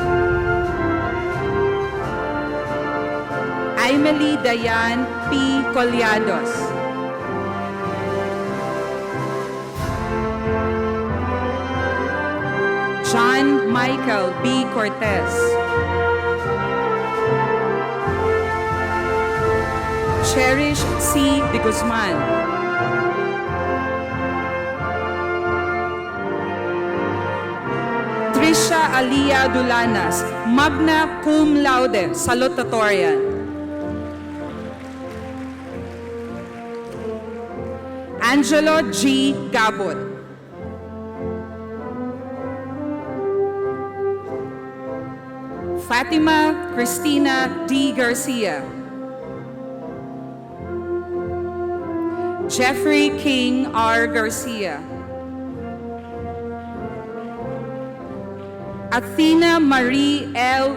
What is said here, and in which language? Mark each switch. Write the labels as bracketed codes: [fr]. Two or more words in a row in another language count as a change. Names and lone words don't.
[en] Emily Dayan P. Colliados. John Michael B. Cortez. Cherish C. De Guzman. Trisha Alia Dulanas, [la] magna cum laude, [en] salutatorian. Angelo G. Gabot. Fatima Cristina D. Garcia. Jeffrey King R. Garcia. Athena Marie L.